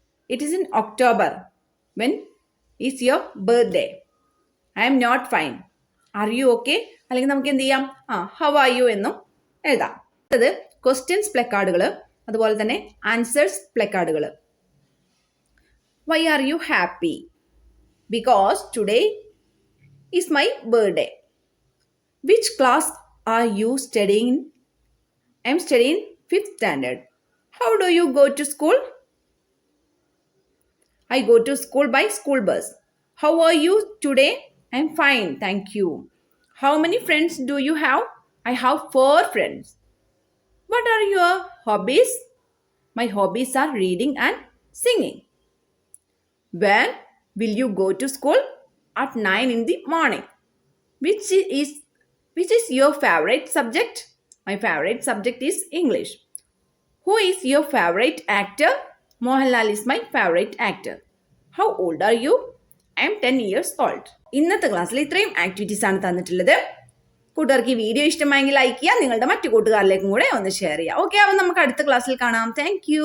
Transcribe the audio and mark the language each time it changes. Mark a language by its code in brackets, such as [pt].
[en] It is in October. When is your birthday? I am not fine. Are you okay? [ml] അല്ലെങ്കിൽ നമുക്ക് എന്ത് ചെയ്യാം, [en] how are you [ml] എന്നും എഴുതാം. അത് ക്വസ്റ്റ്യൻസ് പ്ലക്കാർഡുകൾ, അതുപോലെ തന്നെ answers പ്ലക്കാർഡുകൾ. [en] Why are you happy? Because today is my birthday. Which class are you studying? I am studying 5th standard. How do you go to school? I go to school by school bus. How are you today? I'm fine, thank you. How many friends do you have? I have 4 friends. What are your hobbies? My hobbies are reading and singing. When Will you go to school? At 9 in the morning. Which is your favorite subject? My favorite subject is English. Who is your favorite actor? Mohanlal is my favorite actor. How old are you? I am 10 years old. [ml] ഇന്നത്തെ ക്ലാസ്സിൽ ഇത്രയും activities ആണ് തന്നിട്ടുള്ളത്. കൂട്ടുകാർക്ക് ഈ video ഇഷ്ടമായെങ്കിൽ like ചെയ്യുക, നിങ്ങളുടെ മറ്റു കൂട്ടുകാരിലേക്കും കൂടെ ഒന്ന് ഷെയർ ചെയ്യുക. ഓക്കെ, അപ്പോൾ നമുക്ക് അടുത്ത ക്ലാസ്സിൽ കാണാം. താങ്ക്